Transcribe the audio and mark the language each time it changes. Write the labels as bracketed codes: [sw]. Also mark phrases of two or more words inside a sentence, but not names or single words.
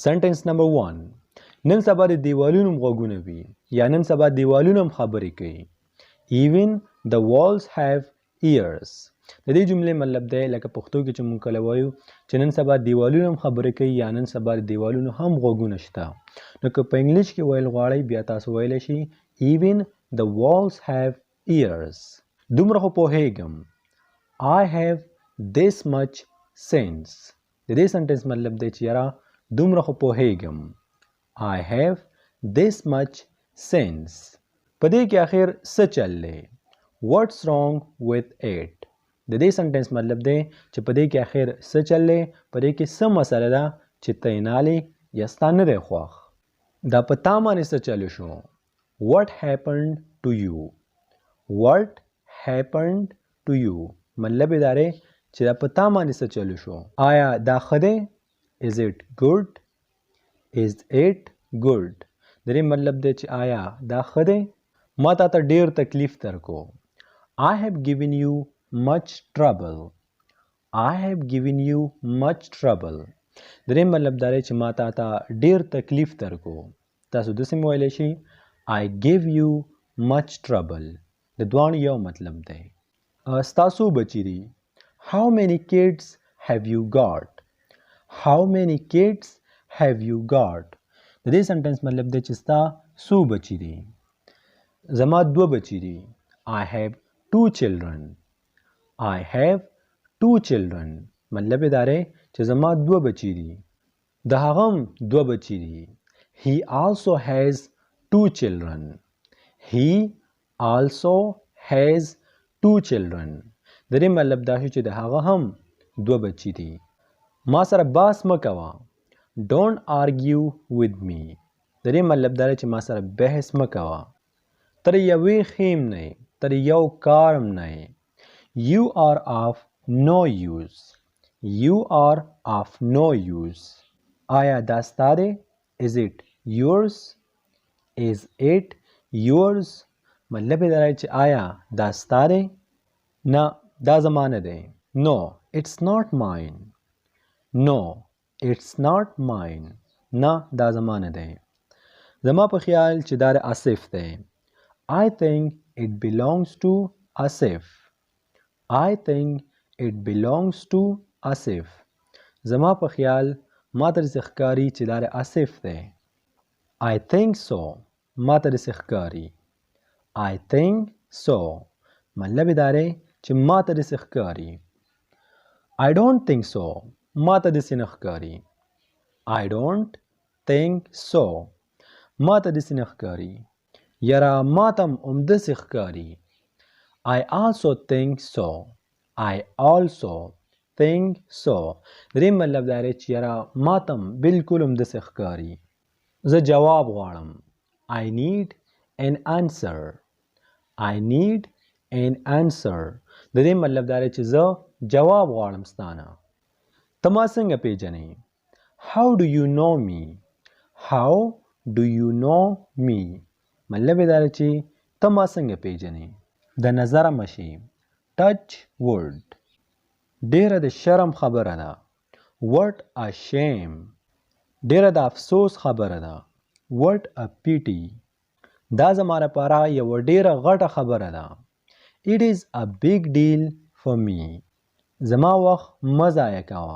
[en] Sentence number 1. [ps] نن سبا د دیوالونو غوږونه وي یا نن سبا دیوالونه هم خبرې کوي. [en] Even the walls have ears. [ps] د دې جملې مطلب دی لکه پښتو کې چې مونږ کله وایو چې نن سبا دیوالونه هم خبرې کوي یا نن سبا د دیوالونو هم غوږونه شته. نو که په انګلیش کې ویل غواړئ بیا تاسو ویلی شي [en] Even the walls have ears. [ps] دومره خو پوهیږم. [en] I have this much sense. [ps] د دې سنټنس مطلب دی چې یاره دومره خو پوهیږم. [en] I have this much sense. [ps] په دې کې اخر څه چل دی؟ [en] What's wrong with it? [ps] د دې سنټنس مطلب دی چې په دې کې اخر څه چل دی؟ په دې کې څه مسله ده چې ته یې نالې یا ستا نه دی خوښ. دا په تا باندې څه چلو شو؟ [en] What happened to you? What happened to you? [ps] مطلب یې دا دی چې دا په تا باندې څه چلو شو؟ آیا دا ښه دی؟ [en] Is it good? Is it good? [ps] د دې مطلب دی چې آیا دا ښه دی؟ ما تا ته ډېر تکلیف درکو. [en] I have given you much trouble. I have given you much trouble. [ps] د دې مطلب دا دی چې ما تا ته ډېر تکلیف درکو. تاسو داسې هم ویلی شئ [en] I gave you much trouble. [ps] د دواړو یو مطلب دی. ستاسو بچي دي. [en] How many kids have you got? How many kids have you got? [ps] د دې سنټنس مطلب دی چې ستا څو بچي دي؟ زما 2 بچي دي. [en] I have 2 children. I have 2 children. [ps] مطلب یې دا دی چې زما 2 بچي دي. د هغه هم 2 بچي دي. [en] He also has 2 children. He also has 2 children. [ps] د دې مطلب دا شو چې د هغه هم 2 بچي دي. ما سره باس مه کوه. [en] Don't argue with me. [ps] د دې مطلب دا دی چې ما سره بحث مه کوه. تر یوې خیم نه یې. تر یو کارم نه یې. [en] You are of no use. You are of no use. [ps] آیا دا ستا دی؟ [en] Is it yours? Is it yours? [ps] مطلب یې دا دی چې آیا دا ستا دی؟ نه دا زما نه دی. [en] No, it's not mine. No, it's not mine. [ps] نه دا زما نه دی. زما په خیال چې دا د آصف دی. [en] I think it belongs to Asif. I think it belongs to Asif. [ps] زما په خیال ما ته داسې ښکاري چې دا د آصف دی. [en] I think so. [ps] ما ته داسې ښکاري. [en] I think so. [ps] مطلب یې دا دی چې ما ته داسې ښکاري. [en] I don't think so. [ps] ما ته داسې نه ښکاري. [en] I don't think so. [ps] ما ته داسې نه ښکاري. یاره ما ته هم همداسې ښکاري. [en] I also think so. I also think so. [ps] د دې مطلب دا دی چې یاره ما ته هم بلکل همداسې ښکاري. زه جواب غواړم. [en] I need an answer. I need an answer. [ps] د دې مطلب دا دی چې زه جواب غواړم ستانه. ته ما څنګه پیژنې؟ [en] How do you know me? How do you know me? [ps] مطلب یې دا دی چې ته ما څنګه پیژنې؟ د نظره مشي. [en] Touch wood. [ps] ډېره د شرم خبره ده. [en] What a shame. [ps] ډېره د افسوس خبره ده. [en] What a pity. [ps] دا زما لپاره یوه ډېره غټه خبره ده. [en] It is a big deal for me. [ps] زما وخت مه ضایع کوه.